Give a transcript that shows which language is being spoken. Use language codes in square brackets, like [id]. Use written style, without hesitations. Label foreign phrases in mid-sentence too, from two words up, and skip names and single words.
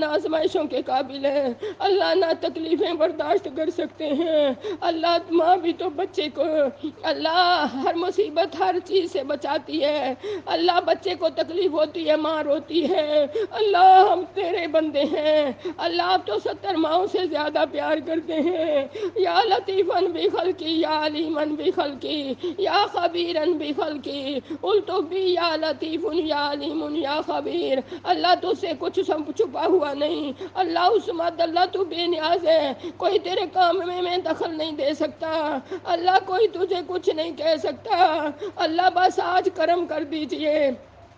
[ur] آزمائشوں کے قابل ہیں، اللہ نہ تکلیفیں برداشت کر سکتے ہیں، اللہ ماں بھی تو بچے کو، اللہ ہر مصیبت ہر چیز سے بچاتی ہے، اللہ بچے کو تکلیف ہوتی ہے ماں روتی ہے، اللہ ہم تیرے بندے ہیں، اللہ آپ تو 70 ماؤں سے زیادہ پیار کرتے ہیں، [ar] یا لطیفاً بخلقی یا علیماً بخلقی یا خبیراً بخلقی [ur] قلت بھی [ar] یا لطیف یا علیم یا خبیر، [ur] اللہ تو سے کچھ سب چھپا ہوا نہیں، اللہ عصمت، اللہ تو بے نیاز ہے، کوئی تیرے کام میں دخل نہیں دے سکتا، اللہ کوئی تجھے کچھ نہیں کہہ سکتا، اللہ بس آج کرم کر دیجئے،